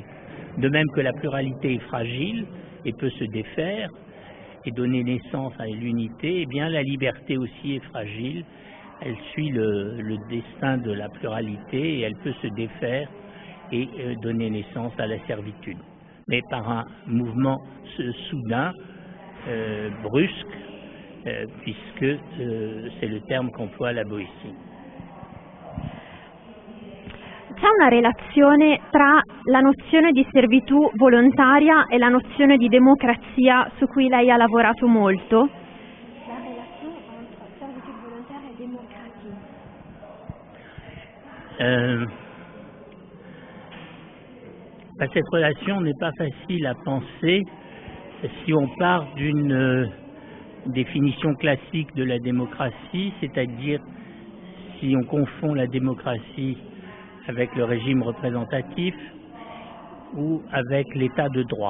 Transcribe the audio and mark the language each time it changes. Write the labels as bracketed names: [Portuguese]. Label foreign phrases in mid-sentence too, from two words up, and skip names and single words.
[French] De même que la pluralité est fragile et peut se défaire et donner naissance à l'unité, eh bien la liberté aussi est fragile, elle suit le destin de la pluralité et elle peut se défaire et donner naissance à la servitude. Mais par un mouvement soudain, brusque, puisque c'est le terme qu'emploie la Boétie. [Italian] C'è una relazione tra la nozione di servitù volontaria e la nozione di democrazia su cui lei ha lavorato molto? La relazione tra servitù volontaria e democrazia. [French] Cette relation n'est pas facile à penser si on part d'une définition classique de la démocratie, c'est-à-dire si on confond la démocratie avec le régime représentatif ou avec l'état de droit.